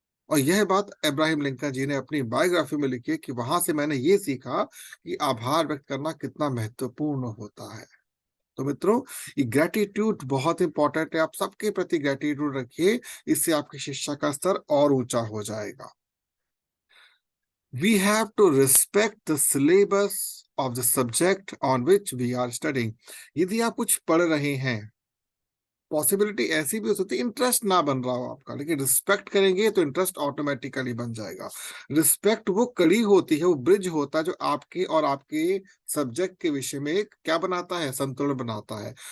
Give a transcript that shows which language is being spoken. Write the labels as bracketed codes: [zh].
[hi] और यह बात अब्राहम लिंकन जी ने अपनी बायोग्राफी में लिखी है कि वहां से मैंने ये सीखा कि आभार व्यक्त करना कितना महत्वपूर्ण होता है। तो मित्रों, ये ग्रेटिट्यूड बहुत इंपॉर्टेंट है। आप सबके प्रति ग्रेटिट्यूड रखिए, इससे आपकी शिक्षा का स्तर और ऊंचा हो जाएगा। [en] We have to respect the syllabus of the subject on which we are studying. [hi] यदि आप कुछ पढ़ रहे हैं, पॉसिबिलिटी ऐसी भी हो सकती है इंटरेस्ट ना बन रहा हो आपका, लेकिन रिस्पेक्ट करेंगे तो इंटरेस्ट ऑटोमेटिकली बन जाएगा। रिस्पेक्ट वो कड़ी होती है, वो ब्रिज होता है जो आपके और आपके सब्जेक्ट के विषय में एक क्या बनाता है, संतुलन बनाता है।